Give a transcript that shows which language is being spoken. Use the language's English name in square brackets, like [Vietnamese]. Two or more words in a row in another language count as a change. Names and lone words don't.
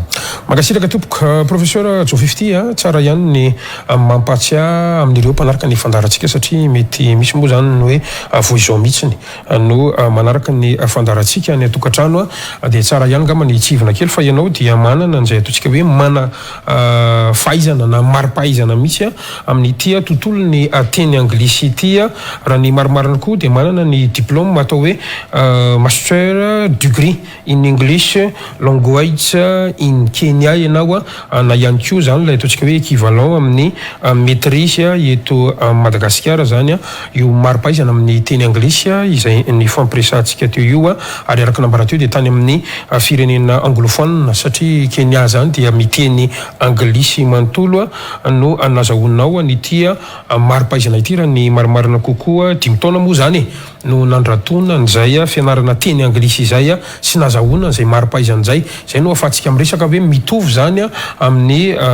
[Malagasy] Mankasitraka tompoko professeur Joe 50 tsara ihany ny mampatsiahy amin'ireo mpanaraka ny fandarantsika satria mety misy moa zany ny hoe voizao mihitsiny no manaraka ny fandarantsika ny atokantrano dia tsara ihany ngamba ny tsivona kely fa ianao dia manana an'izay ataontsika hoe mana fahaizana na mari-pahaizana mihitsy amin'ity tontolo ny teny anglisy ity raha ny marimarina koa dia manana ny diplôme atao hoe [English] master degree in English language in Kenya [Malagasy] ianao na ihany koa zany ilay ataontsika hoe équivalent amin'ny maîtrise eto Madagasikara zany io mari-pahaizana amin'ny teny anglisy izay ny fampiresantsika teo io ary araka nambara teo dia tany amin'ny firenena anglophone satria Kenya zany dia miteny anglisy manontolo no nazahoanao an'ity mari-pahaizana ity raha ny marimarina kokoa 5 taona moa zany no nandratona n'izay fianarana teny anglisy izay sy nazahoana izay mari-pahaizana zay no afahantsika miresaka hoe mitovy zany amin'ny